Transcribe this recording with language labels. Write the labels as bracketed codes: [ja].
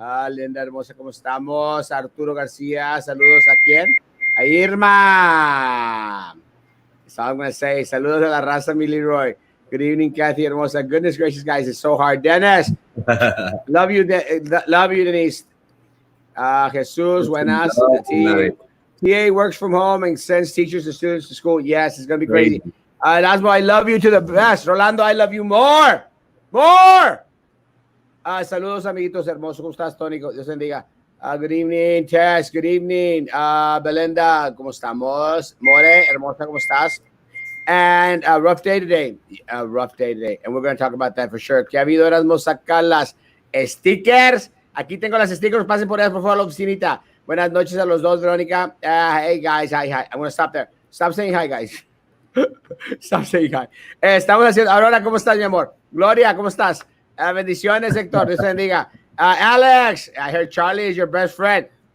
[es] Linda, hermosa, ¿cómo estamos? Arturo García, saludos a quién? A Irma. [en] That's all I'm going to say. [es] Saludos a la raza, mi Leroy. [en] Good evening, Kathy, hermosa. Goodness gracious, guys, it's so hard. Dennis, love you, Denise. Jesus, buenas. TA works from home and sends teachers and students to school. Yes, it's going to be crazy. Lasmo, I love you to the best. Rolando, I love you more. More. [es] Saludos, amiguitos hermosos. ¿Cómo estás, Tony? Dios bendiga. [en] Good evening, Tess. Good evening, Belinda. [es] ¿Cómo estamos? More, hermosa, ¿cómo estás? [en] And a rough day today. A rough day today. And we're going to talk about that for sure. [es] ¿Qué ha habido? Erasmo, sacar las stickers. Aquí tengo las stickers. Pasen por ellas, por favor, a la oficinita. Buenas noches a los dos, [en] Verónica. Hey, guys. Hi. I'm going to stop there. Stop saying hi, guys. Stop saying hi. [es] Estamos haciendo... Aurora, ¿cómo estás, mi amor? Gloria, ¿cómo estás? Bendiciones, Héctor. Dios te bendiga. [en] Alex, I heard Charlie is your best friend.